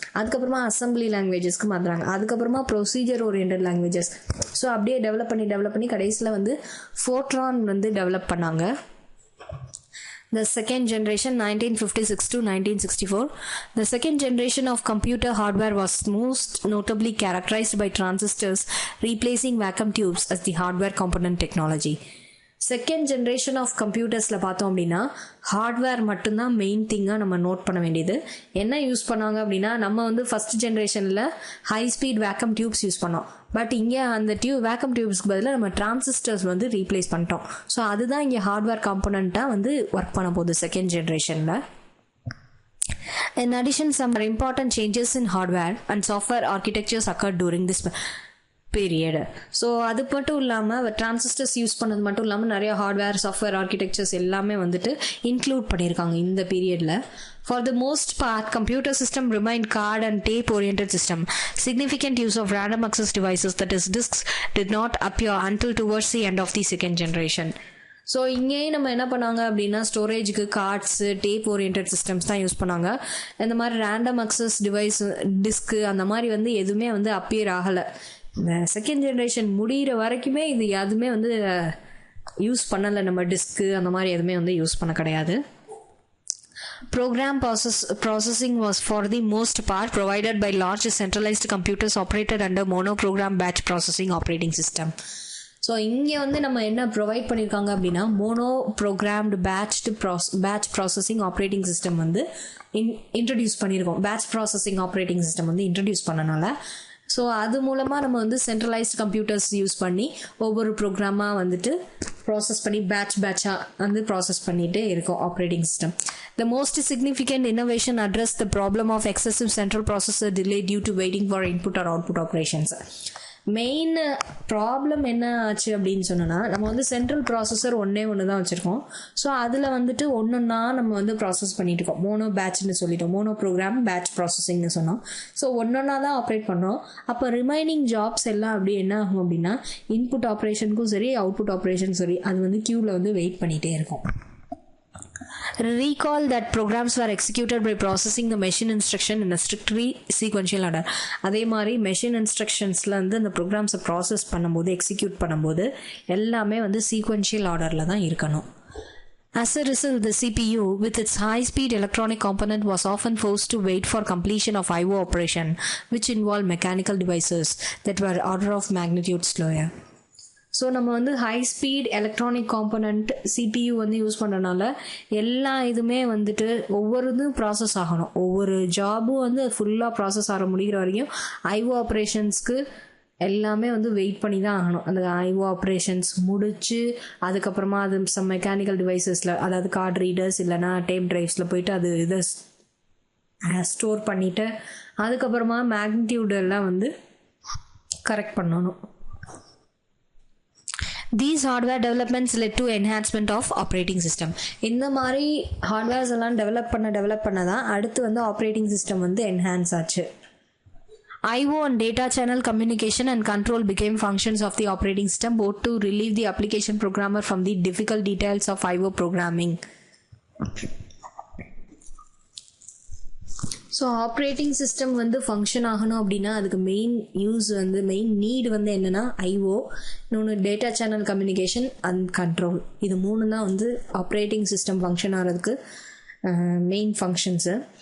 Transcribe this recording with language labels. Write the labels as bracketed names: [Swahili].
[Tamil] அதுக்கப்புறமா அசம்பிளி லாங்குவேஜஸ்க்கு மாற்றுறாங்க. அதுக்கப்புறமா ப்ரொசீஜர் ஓரியன்டட் லாங்குவேஜஸ். ஸோ அப்படியே டெவலப் பண்ணி கடைசியில் வந்து ஃபோர்ட்ரான் வந்து டெவலப் பண்ணாங்க. [English] The second generation 1956 to 1964. The second generation of computer hardware was most notably characterized by transistors replacing vacuum tubes as the hardware component technology. [Tamil] Second generation of கம்ப்யூட்டர்ஸில் பார்த்தோம் அப்படின்னா hardware மட்டும்தான் main திங்காக நம்ம note பண்ண வேண்டியது. என்ன use பண்ணாங்க அப்படின்னா நம்ம வந்து ஃபஸ்ட் ஜென்ரேஷனில் high speed vacuum tubes use பண்ணோம். பட் இங்கே அந்த வேக்கம் டியூப்ஸ்க்கு பதிலாக நம்ம டிரான்சிஸ்டர்ஸ் வந்து ரீப்ளேஸ் பண்ணிட்டோம். ஸோ அதுதான் இங்கே ஹார்ட்வேர் காம்பனண்ட்டாக வந்து ஒர்க் பண்ண போகுது செகண்ட் ஜென்ரேஷனில். [English] In addition, some important changes in hardware and software architectures occurred during this period. [Tamil] So அது மட்டும் இல்லாமல் டிரான்சிஸ்டர்ஸ் யூஸ் பண்ணது மட்டும் இல்லாமல் நிறைய ஹார்ட்வேர் சாஃப்ட்வேர் ஆர்கிடெக்சர்ஸ் எல்லாமே வந்துட்டு இன்க்ளூட் பண்ணியிருக்காங்க இந்த பீரியடில். [English] For the most part, computer system remained card and tape oriented system. Significant use of random access devices, that is disks, did not appear until towards the end of the second generation. [Tamil] So இங்கேயும் நம்ம என்ன பண்ணாங்க அப்படின்னா ஸ்டோரேஜுக்கு cards tape orient systems தான் use பண்ணாங்க. இந்த மாதிரி random access device disc அந்த மாதிரி வந்து எதுவுமே வந்து அப்பியர் ஆகலை. இந்த செகண்ட் ஜென்ரேஷன் முடிகிற வரைக்குமே இது எதுவுமே வந்து யூஸ் பண்ணலை. நம்ம டிஸ்க்கு அந்த மாதிரி எதுவுமே வந்து யூஸ் பண்ண கிடையாது. [English] Program processing was for the most part provided by large centralized computers operated under monoprogram batch processing operating system. [Tamil] So இங்கே வந்து நம்ம என்ன ப்ரொவைட் பண்ணியிருக்காங்க அப்படின்னா mono programmed batch processing operating system வந்து இன்ட்ரடியூஸ் பண்ணியிருக்கோம். பேட்ச் ப்ராசஸிங் ஆப்ரேட்டிங் சிஸ்டம் வந்து introduce பண்ணனால ஸோ அது மூலமாக நம்ம வந்து சென்ட்ரலைஸ்ட் கம்ப்யூட்டர்ஸ் யூஸ் பண்ணி ஒவ்வொரு ப்ரோக்ராமாக வந்துட்டு ப்ராசஸ் பண்ணி பேட்சாக வந்து ப்ராசஸ் பண்ணிகிட்டே இருக்கோம் operating system. [English] The most significant innovation addressed the problem of excessive central processor delay due to waiting for input or output operations. [Tamil] Main problem என்ன ஆச்சு அப்படின்னு சொன்னோன்னா நம்ம வந்து சென்ட்ரல் ப்ராசஸர் ஒன்று தான் வச்சுருக்கோம். ஸோ அதில் வந்துட்டு ஒன்றுன்னா நம்ம வந்து ப்ராசஸ் பண்ணிட்டு இருக்கோம். மோனோ பேட்ச்னு சொல்லிட்டோம். மோனோ ப்ரோக்ராம் பேட்ச் ப்ராசஸிங்னு சொன்னோம். ஸோ ஒன்றொன்னா தான் ஆப்ரேட் பண்ணுறோம். அப்போ ரிமைனிங் ஜாப்ஸ் எல்லாம் அப்படி என்ன ஆகும் அப்படின்னா இன்புட் ஆப்ரேஷனுக்கும் சரி அவுட்புட் ஆப்ரேஷனுக்கும் சரி அது வந்து க்யூவில் வந்து வெயிட் பண்ணிகிட்டே இருக்கும். [English] Recall that programs were executed by processing the machine instruction in a strictly sequential order. [Tamil] அதே மாதிரி மெஷின் இன்ஸ்ட்ரக்ஷன்ஸில் வந்து அந்த ப்ரோக்ராம்ஸை ப்ராசஸ் பண்ணும்போது எக்ஸிக்யூட் பண்ணும்போது எல்லாமே வந்து சீக்வென்ஷியல் ஆர்டரில் தான் இருக்கணும். [English] As a result, the CPU, with its high-speed electronic component, was often forced to wait for completion of I/O operation, which involved mechanical devices that were order of magnitude slower. [Tamil] So நம்ம வந்து high speed electronic component CPU வந்து use பண்ணுறதுனால எல்லா இதுவுமே வந்துட்டு ஒவ்வொரு இதுவும் process ஆகணும். ஒவ்வொரு ஜாபும் வந்து ஃபுல்லாக ப்ராசஸ் ஆக முடிகிற வரைக்கும் ஐஓ ஆப்ரேஷன்ஸ்க்கு எல்லாமே வந்து வெயிட் பண்ணி தான் ஆகணும். அந்த ஐஓ ஆப்ரேஷன்ஸ் முடிச்சு அதுக்கப்புறமா அது சம் மெக்கானிக்கல் டிவைசஸில் அதாவது கார்டு ரீடர்ஸ் இல்லைனா டேப் ட்ரைவ்ஸில் போயிட்டு அது இதை ஸ்டோர் பண்ணிவிட்டு அதுக்கப்புறமா மேக்னிடியூட் எல்லாம் வந்து கரெக்ட் பண்ணணும். [English] These hardware developments led to enhancement of operating system. [Tamil] இந்த மாதிரி ஹார்ட்வேர்ஸ் எல்லாம் டெவலப் பண்ண தான் அடுத்து வந்து ஆப்ரேட்டிங் சிஸ்டம் வந்து என்ஹான்ஸ் ஆச்சு. [English] IO and data channel communication and control became functions of the operating system, both to relieve the application programmer from the difficult details of IO programming. [Tamil] So operating system வந்து function ஆகணும் அப்படின்னா அதுக்கு main NEET வந்து என்னென்னா IO, இன்னொன்று data channel communication and control. இது மூணு தான் வந்து ஆப்ரேட்டிங் சிஸ்டம் ஃபங்க்ஷன் ஆகிறதுக்கு மெயின் ஃபங்க்ஷன்ஸு.